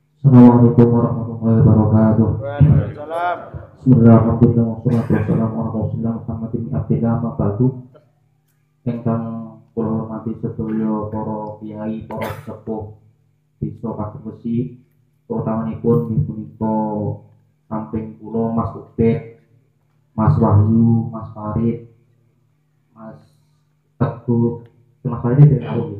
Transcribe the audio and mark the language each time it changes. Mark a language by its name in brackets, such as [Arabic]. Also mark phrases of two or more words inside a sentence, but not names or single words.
[Arabic] السلام عليكم ورحمة الله وبركاته. وعليكم السلام. بسم الله الرحمن الرحيم والصلاة والسلام على رسول الله محمد بن عبد الله وبعد. [Javanese] Ingkang kula hormati sedaya para kiai, para sepuh desa Pagebesi, terutamanipun inggih punika samping kula Mas Ubed, Mas Wahyu, Mas Farid, Mas Teguh, Mas Farid dari aku nggih.